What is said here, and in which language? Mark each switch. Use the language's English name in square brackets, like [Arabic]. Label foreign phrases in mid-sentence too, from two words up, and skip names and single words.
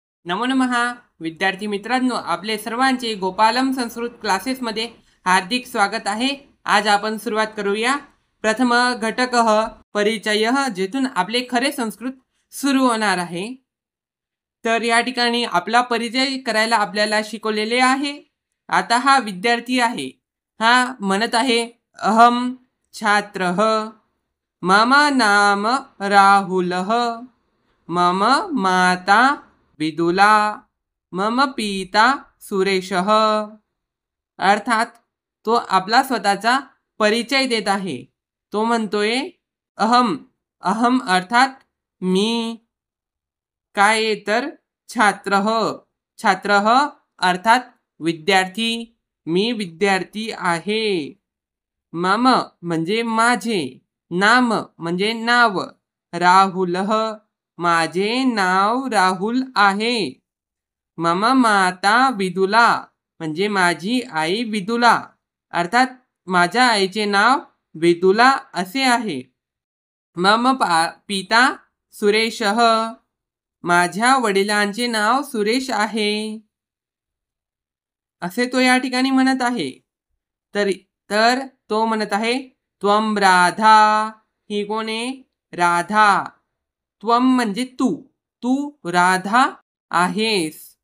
[Marathi] नमो नमः विद्यार्थी मित्रांनो, आपले सर्वांचे गोपालम संस्कृत क्लासेसमध्ये हार्दिक स्वागत आहे। आज आपण सुरुवात करूया [Sanskrit] प्रथम घटकः परिचयः, [Marathi] जेथून आपले खरे संस्कृत सुरू होणार आहे। तर या ठिकाणी आपला परिचय करायला आपल्याला शिकवलेले आहे। आता हा विद्यार्थी आहे, हा म्हणत आहे [Sanskrit] अहम छात्रः, मम नाम राहुलः, मम माता विदुला, मम पिता सुरेशः। [Marathi] अर्थात तो आपला स्वतःचा परिचय देत आहे। तो म्हणतोय अहम, अहम अर्थात मी, काय तर छात्रः, छात्रः अर्थात विद्यार्थी, मी विद्यार्थी आहे। मम म्हणजे माझे, नाम म्हणजे नाव, राहुलः माझे नाव राहुल आहे। [Sanskrit] मम माता विदुला [Marathi] म्हणजे माझी आई विदुला, अर्थात माझ्या आईचे नाव विदुला असे आहे। [Sanskrit] मम पिता सुरेशः [Marathi] माझ्या वडिलांचे नाव सुरेश आहे, असे तो या ठिकाणी म्हणत आहे। तर तो म्हणत आहे [Sanskrit] त्वम राधा, [Marathi] ही कोण आहे? राधा। त्वम म्हणजे तू, तू राधा आहेस।